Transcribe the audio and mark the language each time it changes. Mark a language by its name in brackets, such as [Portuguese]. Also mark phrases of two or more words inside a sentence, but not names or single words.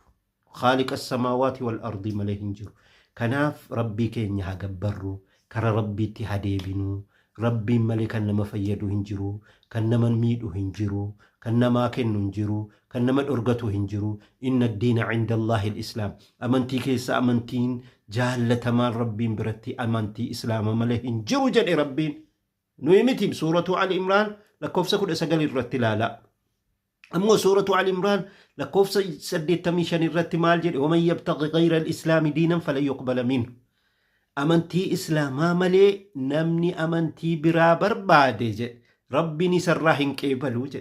[Arabic] خالق السماوات والأرض [Oromo] malee hin jiru. Kanaaf rabbii keenya haa gabbarru, karaa rabbiitti haa deebinu. Rabbiin malee kan nama fayyadu hin jiru, kan nama miidhu hin jiru, kan namaa kennu hin jiru, kan nama dhorgatu hin jiru. [Arabic] إن الدين عند الله الإسلام. [Oromo] Amantii keessa amantiin jaallatamaan rabbiin biratti amantii islaama malee hin jiru jedhe rabbiin. Nuyi miti suuratu Ali Imraan lakkoofsa 19 irratti ilaala. Ammoo suuratu Ali Imraan lakkoofsa 85 irratti maal jedhe? [Arabic] ومن يبتغ غير الإسلام دينا فلن يقبل منه. [Oromo] Amantii islaamaa malee namni amantii biraa barbaade jedhe rabbiin isarraa hin qeebalu jedhe.